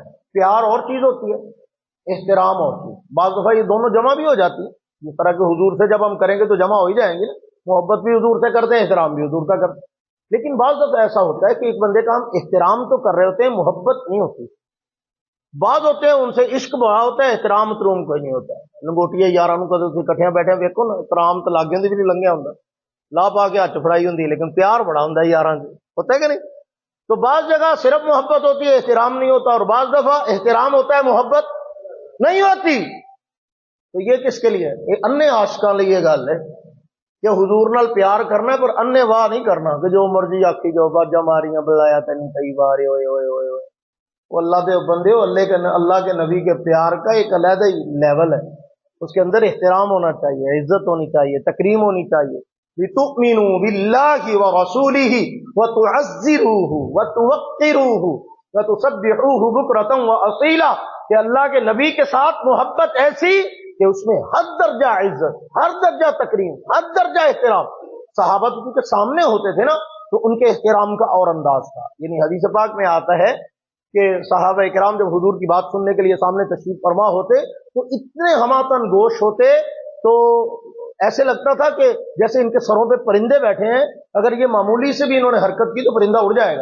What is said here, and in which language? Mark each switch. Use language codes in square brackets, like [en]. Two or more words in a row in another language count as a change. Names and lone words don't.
[ur] پیار اور چیز ہوتی ہے، احترام اور چیز، بعض دفعہ یہ دونوں جمع بھی ہو جاتی ہے۔ جس طرح کہ حضور سے جب ہم کریں گے تو جمع ہو ہی جائیں گے، محبت بھی حضور سے کرتے ہیں، احترام بھی حضور کا کرتے ہیں۔ لیکن بعض دفعہ ایسا ہوتا ہے کہ ایک بندے کا ہم احترام تو کر رہے ہوتے ہیں، محبت نہیں ہوتی۔ بعض ہوتے ہیں ان سے عشق بڑا ہوتا ہے، احترام تروم کوئی نہیں ہوتا ہے۔ [pa] لنگوٹیے یاراں نوں کدے تسی کٹھیاں بیٹھے ویکھو نا، احترام تو لاگے دی بھی نہیں لنگیا ہوندا، لا پا کے ہاتھ فڑائی ہوندی، لیکن پیار بڑا ہوندا ہے یاراں سے، [ur] ہوتا ہے کہ نہیں؟ تو بعض جگہ صرف محبت ہوتی ہے، احترام نہیں ہوتا، اور بعض دفعہ احترام ہوتا ہے، محبت نہیں ہوتی۔ تو یہ کس کے لیے ہے؟ [pa] انے عاشقاں لئی یہ گل ہے کہ حضور نال پیار کرنا ہے، پر انے واہ نہیں کرنا کہ جو مرضی آکھی جو باجا ماریاں بلایا تینوں کئی بار، اوئے اوئے اوئے اوئے۔ وہ اللہ دے بندے ہو، [ur] اللہ کے نبی کے پیار کا ایک علیحدہ لیول ہے، اس کے اندر احترام ہونا چاہیے، عزت ہونی چاہیے، تکریم ہونی چاہیے۔ [ar] لِتُؤْمِنُوا بِاللَّهِ وَرَسُولِهِ وَتُعَزِّرُوهُ وَتُوَقِّرُوهُ وَتُسَبِّحُوهُ بُكْرَةً وَأَصِيلًا، [ur] کہ اللہ کے نبی کے ساتھ محبت ایسی کہ اس میں ہر درجہ عزت، ہر درجہ تکریم، ہر درجہ احترام۔ صحابہ کے سامنے ہوتے تھے نا تو ان کے احترام کا اور انداز تھا۔ یعنی حدیث پاک میں آتا ہے کہ صحابہ اکرام جب حضور کی بات سننے کے لیے سامنے تشریف فرما ہوتے تو اتنے ہماتن گوش ہوتے، تو ایسے لگتا تھا کہ جیسے ان کے سروں پہ پرندے بیٹھے ہیں، اگر یہ معمولی سے بھی انہوں نے حرکت کی تو پرندہ اڑ جائے گا۔